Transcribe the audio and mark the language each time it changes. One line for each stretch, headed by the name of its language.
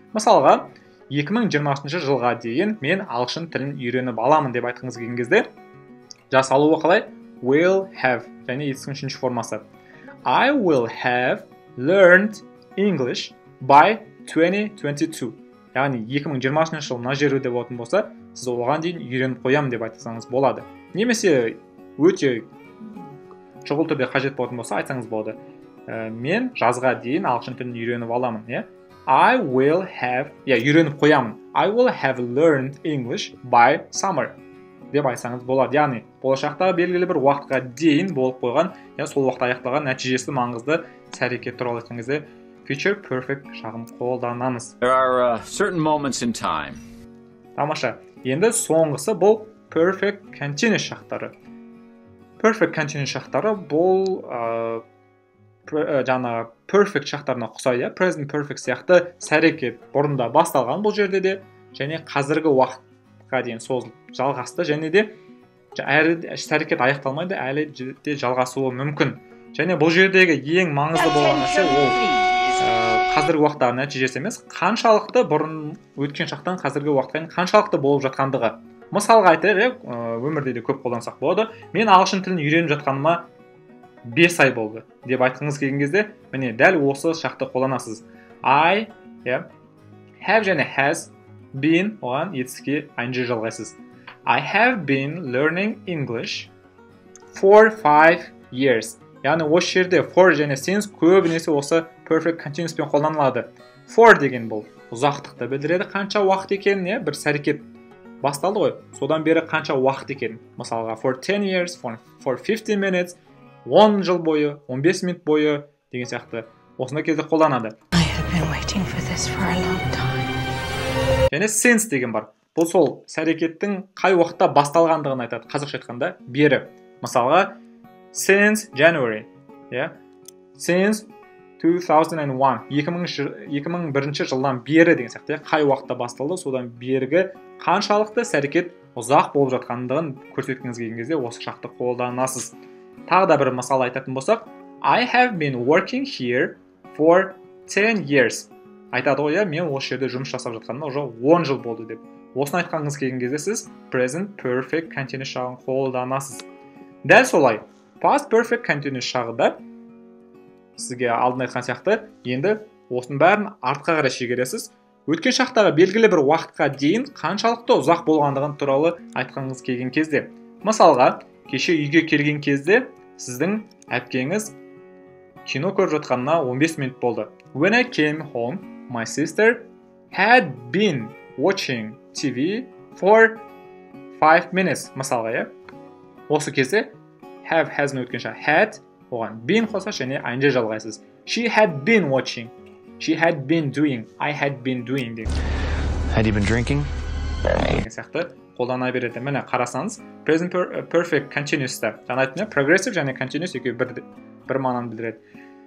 Kazakh: Мысалға, 2020 жылға дейін мен ағылшын тілін үйреніп аламын деп айтқыңыз келген кезде, жасалуы қалай?
English: Will have
Kazakh: және етістіктің үшінші формасы.
English: I will have learned English by 2022.
Kazakh: Яғни 2020 жыл мына жерде болатын болса, сіз оған дейін үйреніп қоямын деп айтсаңыз болады. Немесе өте шұғыл түрде қажет болатын болса, айтсаңыз болады. Мен жазға дейін ағылшын тілін үйреніп аламын, иә?
English: I will have,
Kazakh: үйреніп қоямын.
English: I will have learned English by summer
Kazakh: деп айтсаңыз болады. Яғни, болашақта белгілі бір уақытқа дейін болып қойған, сол уақытта аяқталған нәтижесі маңызды іс-әрекет туралы айтқан кезде future perfect шағын қолданамыз.
English: There are certain moments in time.
Kazakh: Тамаша. Енді соңғысы бұл perfect continuous шақтары. Perfect continuous шақтары бұл жаңа perfect шақтарына ұқсайды, present perfect сияқты іс-әрекет бұрында басталған бұл жерде де, және қазіргі уақытқа дейін созылып жалғасты, және де әрі іс-әрекет аяқталмайды, әлі де жалғасуы мүмкін. Және бұл жердегі ең маңызды болған нәрсе ол қазіргі уақыттағы нәтижесі емес, қаншалықты бұрын өткен шақтан қазіргі уақытқа қаншалықты болып жатқандығы. Мысалға айтайық, өмірде де көп қолдансақ болады. Мен ағылшын тілін үйреніп жатқаныма 5 ай болды деп айтқыңыз келген кезде, міне дәл осы шақты қолданасыз.
English: I have
Kazakh: және
English: has been,
Kazakh: оған етістікке
English: ing
Kazakh: жалғайсыз.
English: I have been learning English for 5 years.
Kazakh: Яғни осы жерде for және since көбінесе осы perfect continuous пен қолданылады. For деген бұл ұзақтықты білдіреді, қанша уақыт екенін, бір іс-әрекет басталды ғой, содан бері қанша уақыт екенін. Мысалға for 10 years, for 15 minutes, 10 жыл бойы, 15 минут бойы деген сияқты осындай кезде қолданады.
English: I have been waiting for this for a long time.
Kazakh: Және since деген бар. Бұл сол іс-әрекеттің қай уақытта басталғандығын айтады, қазақша айтқанда бері. Мысалға since January, since 2001, 2001 жылдан бері деген сияқты, қай уақытта басталды, содан бергі қаншалықты іс-әрекет ұзақ болып жатқандығын көрсеткіңіз келген кезде осы шақты қолданасыз. Тағы да бір мысал айтатын болсақ,
English: I have been working here for 10 years.
Kazakh: Айтады ғой, мен осы жерде жұмыс жасап жатқаныма уже 10 жыл болды деп. Осыны айтқаныңыз келген кезде сіз present perfect continuous шағын қолданасыз. Дәл солай, past perfect continuous шағы да сізге алдын айтқан сияқты, енді осының бәрін артқа қарай шегересіз. Өткен шақтағы белгілі бір уақытқа дейін қаншалықты ұзақ болғандығын туралы айтқаныңыз келген кезде. Мысалға, кеше үйге келген кезде сіздің әпкеңіз кино көріп жатқанына 15 минут болды.
English: When I came home, my sister had been watching TV for 5 minutes.
Kazakh: Мысалға, осы кезде have, has-ны өткен шақ had, оған been қоса және ing жалғайсыз.
English: She had been watching. She had been doing. I had been doing. Had you been drinking?
Kazakh: Сияқты қолдана береді. Міне қарасаңыз, present perfect continuous-та жаңа айттым, progressive және continuous екеуі бір мағынаны білдіреді.